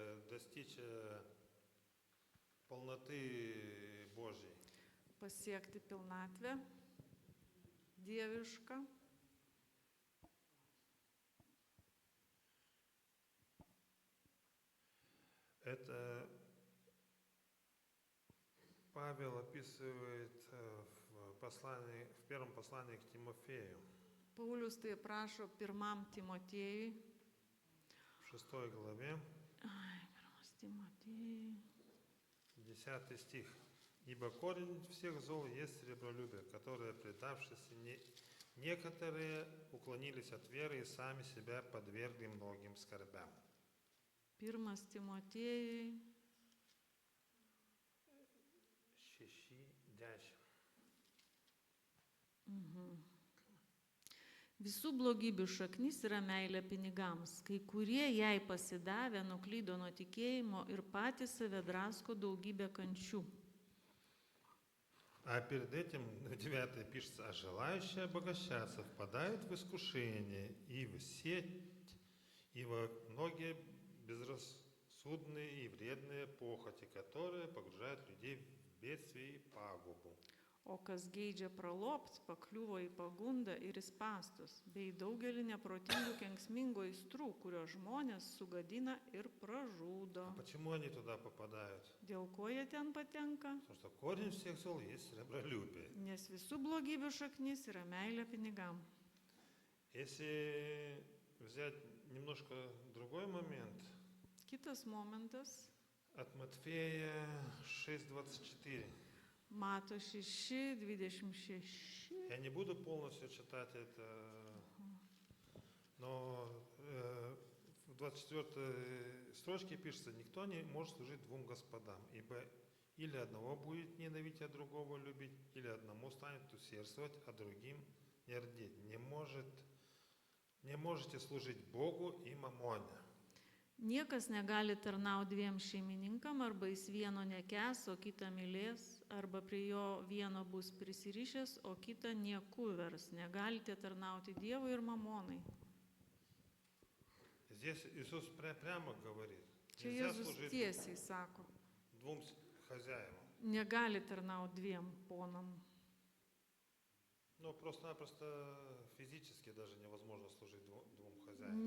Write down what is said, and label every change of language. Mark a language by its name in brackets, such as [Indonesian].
[Russian] Достичь полноты Божьей. [Lithuanian] Pasiekti pilnatvę dievišką. [Russian] Это Павел описывает в первом послании к Тимофею. [Lithuanian] Paulius tai prašo 1 Timotiejui. [Russian] В 6 главе. [Lithuanian] 1 Timotiejui. [Russian] 10 стих. Ибо корень всех зол есть сребролюбие, которое, предавшись, некоторые уклонились от веры и сами себя подвергли многим скорбям. [Lithuanian] 1 Timotiejui. 6:10. Visų blogybių šaknis yra meilė pinigams. Kai kurie jai pasidavę nuklydo nuo tikėjimo ir patys save drasko daugybę kančių. [Russian] А перед этим, 9 пишется, а желающие обогащаться впадают в искушение и в сеть, и во многие безрассудные и вредные похоти, которые погружают людей в бедствие и пагубу. [Lithuanian] O kas geidžia pralopt, pakliuvo į pagundą ir į spastus, bei daugelį neprotingų kenksmingų aistrų, kurio žmonės sugadina ir pražudo. [Russian] А почему они туда попадают? [Lithuanian] Dėl ko jie ten patenka? [Russian] Потому что корень всех зол есть сребролюбие. [Lithuanian] Nes visų blogybių šaknis yra meilė pinigam. [Russian] Если взять немножко другой момент, [Lithuanian] Kitas momentas, [Russian] от Матфея 6:24. [Lithuanian] Mato 6:26. [Russian] Я не буду полностью читать это, но в 24 строчке пишется: «Никто не может служить двум господам, ибо или одного будет ненавидеть, а другого любить, или одному станет усердствовать, а другим не рдеть. Не можете служить Богу и мамоне». [Lithuanian] Niekas negali tarnauti dviem šeimininkam, arba jis vieno nekęs, o kitą mylės, arba prie jo vieno bus prisirišęs, o kitą nieku vers. Negalite tarnauti Dievui ir mamonai. [Russian] Здесь Иисус прямо говорит: [Lithuanian] Čia [Russian] нельзя [Lithuanian] Jėzus [Russian] служить [Lithuanian] tiesiai sako, [Russian] двум хозяевам. [Lithuanian] negali tarnauti dviem ponam. [Russian] Ну, просто-напросто физически даже невозможно служить двум хозяевам.